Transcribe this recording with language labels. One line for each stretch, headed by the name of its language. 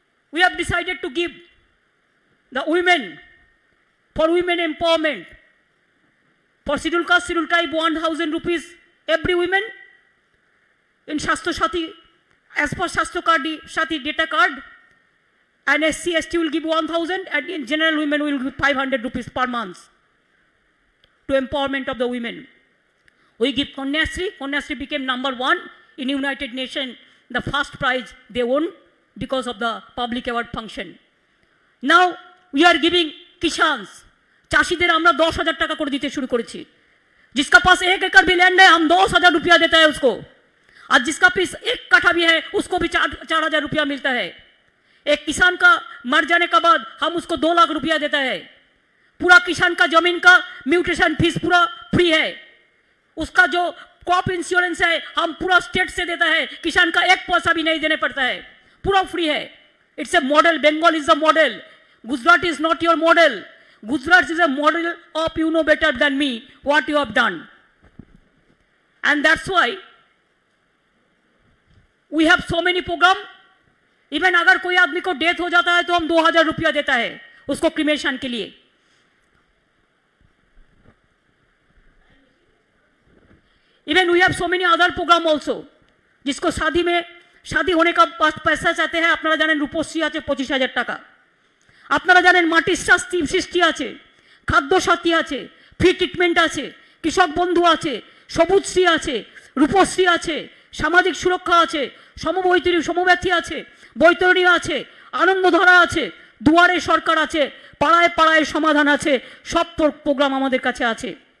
English: We have decided to give the women, for women empowerment, for scheduled caste, scheduled tribe, 1,000 rupees every women in Shastro Sati, as per Shastro Sati data card, and SC, ST will give 1,000, and in general women will give 500 rupees per month to empowerment of the women. We give Kanyasri. Kanyasri became number 1 in United Nations, the first prize they won because of the public award function. Now we are giving Kishans.
Bangla: चाषीদের আমরা 10,000 টাকা করে দিতে শুরু করেছি।
Hindi: जिसका पास 1 एकड़ भी land है, हम 10,000 रुपया देता है उसको। और जिसका पास 1 कट्ठा भी है, उसको भी 4,000 रुपया मिलता है। एक किसान का मर जाने के बाद हम उसको 2 लाख रुपया देता है। पूरा किसान का जमीन का म्यूटेशन फीस पूरा फ्री है। उसका जो क्रॉप इंश्योरेंस है हम पूरा स्टेट से देता है, किसान का 1 पैसा भी नहीं देने पड़ता है, पूरा फ्री है।
English: It's a model, Bengal is a model, Gujarat is not your model. Gujarat is a model of you know better than me what you have done, and that's why we have so many program.
Hindi: Even अगर कोई आदमी को death हो जाता है तो हम 2000 रुपया देता है उसको क्रिमेशन के लिए।
English: even we have so many other program also,
Hindi: जिसको शादी होने का पैसा चाहते हैं।
Bangla: अपनारा जानें रूपश्री আছে 25,000 টাকা, আপনারা জানেন মাটির সৃষ্টি আছে, খাদ্য সাথী আছে, ফ্রি ট্রিটমেন্ট আছে, কৃষক বন্ধু আছে, সবুজশ্রী আছে, রূপশ্রী আছে, সামাজিক সুরক্ষা আছে, সমব্যথী আছে, বৈতরণী আছে, আনন্দধারা আছে, দুয়ারে সরকার আছে, পাড়ায় পাড়ায় সমাধান আছে, সব প্রোগ্রাম আমাদের কাছে আছে।